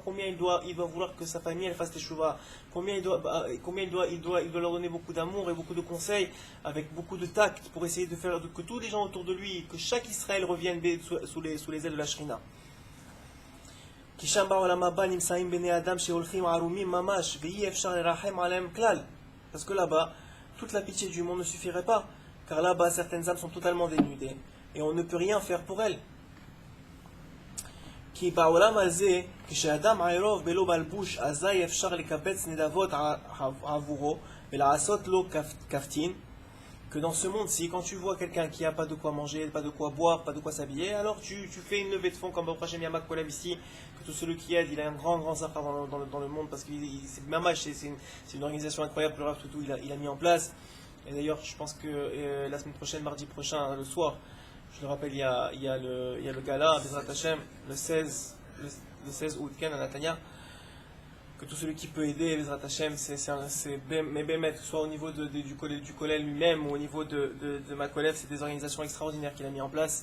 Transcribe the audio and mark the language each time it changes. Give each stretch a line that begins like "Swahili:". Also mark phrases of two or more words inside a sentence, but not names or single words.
French: Combien il doit vouloir que sa famille elle fasse teshuva. Combien il doit leur donner beaucoup d'amour et beaucoup de conseils, avec beaucoup de tact, pour essayer de faire que tous les gens autour de lui, que chaque Israël revienne sous les ailes de la Shrina. Parce que là-bas, toute la pitié du monde ne suffirait pas. Car là-bas, certaines âmes sont totalement dénudées. Et on ne peut rien faire pour elles.
Hebrew: כי בעולם הזה, כשאדם עירוב בלא מלבוש, אזי אפשר לקבץ נדבות עבורו ולעשות לו כפתין.
French: Que dans ce monde-ci, quand tu vois quelqu'un qui n'a pas de quoi manger, pas de quoi boire, pas de quoi s'habiller, alors tu fais une levée de fonds comme
Hebrew: ברוך השם
French: Yamak Kolam ici, que tout celui qui aide, il a un grand safra dans le monde, parce que c'est une organisation incroyable que le Rav Toutou il a mis en place. Et d'ailleurs, je pense que la semaine prochaine, mardi prochain, le soir, je le rappelle, il y a le gala,
Hebrew: בעזרת השם,
French: le 16 août, Ken, à Natania, que tout celui qui peut aider,
Hebrew: בעזרת השם,
French: mais Bémet, que ce soit au niveau du collège lui-même ou au niveau de ma collègue, c'est des organisations extraordinaires qu'il a mis en place.